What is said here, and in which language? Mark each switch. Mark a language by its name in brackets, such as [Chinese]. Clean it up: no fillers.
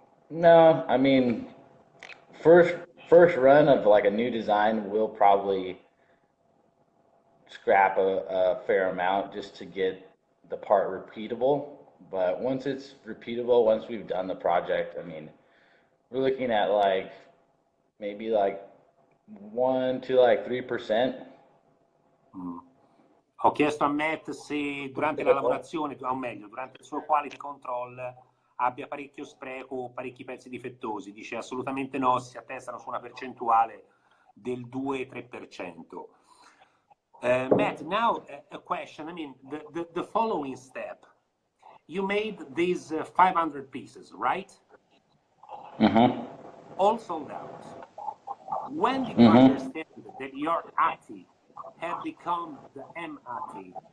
[English] No, I mean, first run of like a new design, we'll probably scrap a fair amount just to get the part repeatable. But once it's repeatable, once we've done the project, I mean, we're looking at like maybe like 1 to 3%. [Italian] Ho chiesto a Matt se durante la lavorazione, o meglio, durante il suo quality control abbia parecchio spreco o parecchi pezzi difettosi. Dice assolutamente no, si attestano su una percentuale del 2-3%. [English] Matt, now a question. I mean, the following step. You made these 500 pieces, right? Mm-hmm. All sold out. When did you understand that your ATI had become the MATI?